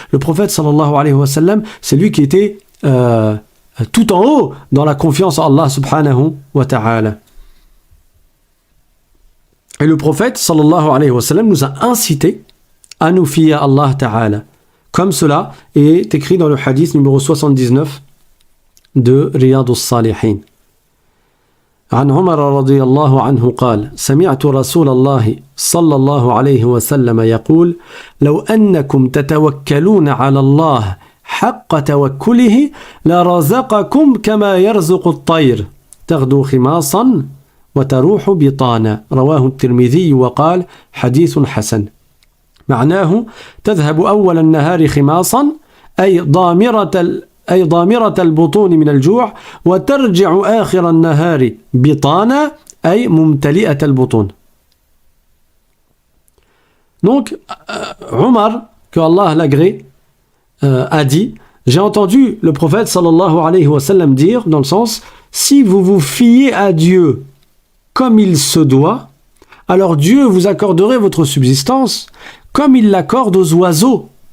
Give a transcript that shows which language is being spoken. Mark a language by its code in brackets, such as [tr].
[fr] Le prophète sallallahu alayhi wa sallam, c'est lui qui était tout en haut dans la confiance en Allah subhanahu wa ta'ala. Et le prophète sallallahu alayhi wa sallam nous a incité à nous fier à Allah ta'ala. Comme cela est écrit dans le hadith numéro 79 de Riyad al-Salihin. [ar] عن عمر رضي الله عنه قال سمعت رسول الله صلى الله عليه وسلم يقول لو أنكم تتوكلون على الله حق توكله لرزقكم كما يرزق الطير تغدو خماصا وتروح بطانا رواه الترمذي وقال حديث حسن معناه تذهب أول النهار خماصا أي ضامرة البطون من الجوع وترجع آخر النهار بطانا أي ممتلئة البطون. [fr] Donc, Omar, que Allah l'agrée, a dit, j'ai entendu le prophète sallallahu alayhi wa sallam dire, dans le sens, si vous vous fiez à Dieu comme il se doit, alors Dieu vous accorderait votre subsistance comme il l'accorde aux oiseaux.